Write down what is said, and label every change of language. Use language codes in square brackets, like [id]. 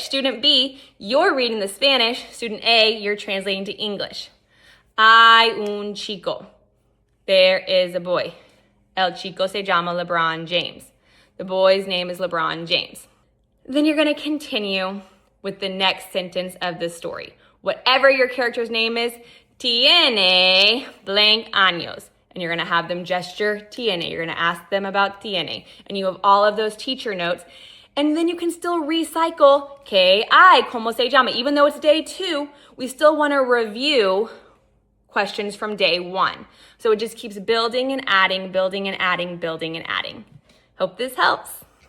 [en] Student B, you're reading the Spanish. Student A, you're translating to English. [es] Hay un chico. [en] There is a boy. [es] El chico se llama LeBron James. [en] The boy's name is LeBron James. Then you're going to continue with the next sentence of the story. Whatever your character's name is, tiene blank años. And you're going to have them gesture tiene. You're going to ask them about tiene. And you have all of those teacher notes. And then you can still recycle que hay, como se llama. Even though it's day 2, we still want to review questions from day 1. So it just keeps building and adding, building and adding, building and adding. Hope this helps.